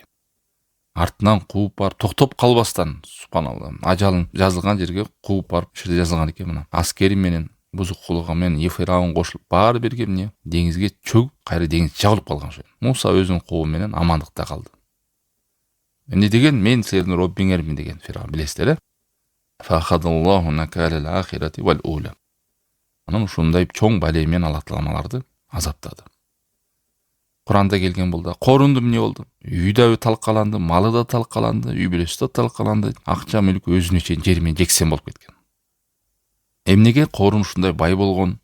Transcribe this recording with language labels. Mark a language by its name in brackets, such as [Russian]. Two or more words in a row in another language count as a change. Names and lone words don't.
[Kyrgyz] Артынан кууп барып токтоп калбастан, субханалла, ажалын жазылган жерге кууп барып, ушерде жазылган экен мына. Аскери менен, бузук кулугу менен Фираун кошулуп баары бирге эмне? Деңизге чөгүп, кайра деңиз жабылып калган ошо. Муса өзүнүн коому менен амандыкта калды. Эмне деген? Мен силердин Роббиңермин деген Фираун, билесиздер, э? [Arabic] فأخذه الله نكال الآخرة والأولى. [Kyrgyz] Анан ушундай чоң бале менен Аллах Таалам аларды азаптады. Куранда келген болду. Корунду эмне болду? Үйү да талкаланды, малы да талкаланды, үй бүлөсү да талкаланды, акча мүлкү өзүнө чейин жери менен жексен болуп кеткен. Эмнеге Корун ушундай бай болгон?